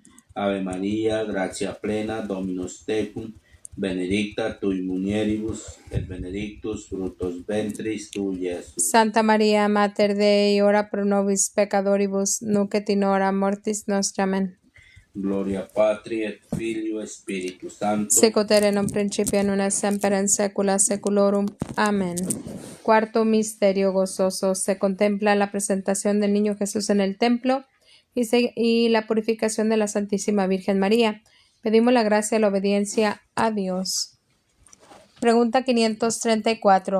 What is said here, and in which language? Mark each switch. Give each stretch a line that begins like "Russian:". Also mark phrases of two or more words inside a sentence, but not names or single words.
Latin: Ave Maria, gratia plena, Dominus tecum, benedicta tui mulieribus, et benedictus fructus ventris tui, Iesus. Santa Maria, Mater Dei, ora pro nobis peccatoribus, nunc et in hora mortis nostra. Amen. Gloria Patri et Filio et Spiritus Sancto. Sicut erat in principio, nun et semper en saecula saeculorum. Amén.
Spanish: Cuarto misterio gozoso. Se contempla la presentación del niño Jesús en el templo y la purificación de la Santísima Virgen María. Pedimos la gracia y la obediencia a Dios. Pregunta 534.